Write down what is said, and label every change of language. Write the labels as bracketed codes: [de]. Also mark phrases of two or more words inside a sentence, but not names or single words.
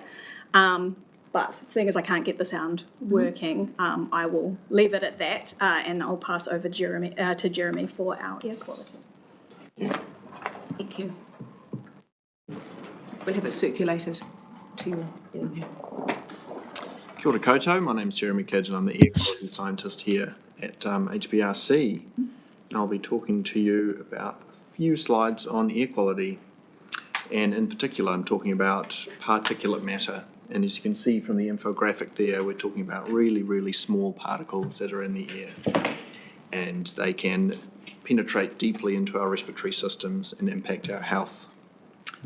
[en] But seeing as I can't get the sound working, I will leave it at that and I'll pass over to Jeremy for our air quality. Thank you. We'll have it circulated to you. [mi] Kia ora koutou, [en] my name's Jeremy Cadgen, I'm the air quality scientist here at HBRC, and I'll be talking to you about a few slides on air quality, and in particular I'm talking about particulate matter, and as you can see from the infographic there, we're talking about really, really small particles that are in the air, and they can penetrate deeply into our respiratory systems and impact our health.